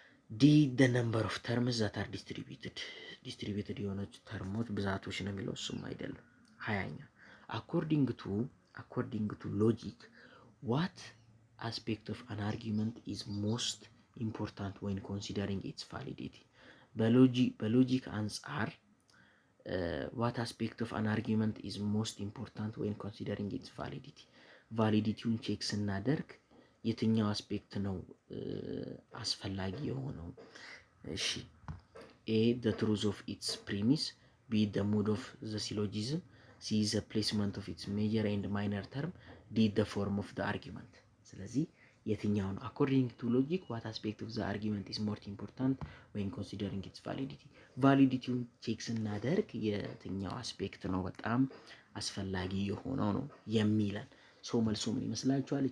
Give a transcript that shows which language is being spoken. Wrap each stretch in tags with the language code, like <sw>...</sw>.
<en>D the number of terms that are distributed</en> <am>የሆነች ተርሞች ብዛቶች ነው የሚለው። እሱም አይደለም። 20ኛ</am> <en>according to logic what aspect of an argument is most important when considering its validity?</en> <am>በሎጂክ አንጻር</am> <en>what aspect of an argument is most important when considering its validity?</en> <am>ቫሊዲቲውን ቼክ ስናደርግ የትኛው አስፔክት ነው አስፈላጊ የሆነው? እሺ</am> <en>A the truth of its premise. B the mood of the syllogism. C the placement of its major and minor term. D the form of the argument.</en> <am>ስለዚህ የትኛው ነው?</am> <en>according to logic what aspect of the argument is more important when considering its validity?</en> <am>ቫሊዲቲውን ቼክ ስናደርግ የትኛው አስፔክት ነው በጣም አስፈላጊ የሆነው ነው የሚለን። ሶ መልሱ ምን ይመስላችኋል?</am>